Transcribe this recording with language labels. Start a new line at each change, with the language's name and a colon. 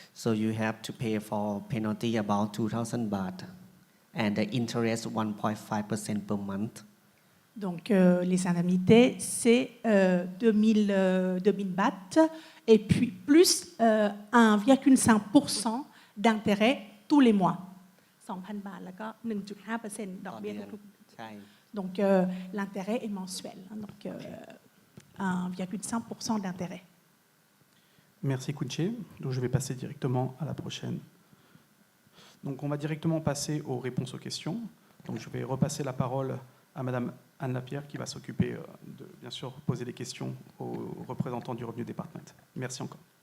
English: so you have to pay for penalty about 2,000 baht. And the interest 1.5% per month.
French: Donc les indemnités c'est 2000 bahts et puis plus 1,5% d'intérêt tous les mois.
Thai: 2,000 bahts แล้วก็ 1.5% ดอกเบี้ยทุกๆ
French: Donc l'intérêt est mensuel, donc 1,5% d'intérêt. Merci Kunche. Donc je vais passer directement à la prochaine. Donc on va directement passer aux réponses aux questions. Donc je vais repasser la parole à Madame Anne Lapierre qui va s'occuper de, bien sûr, poser des questions aux représentants du Revenue Department. Merci encore.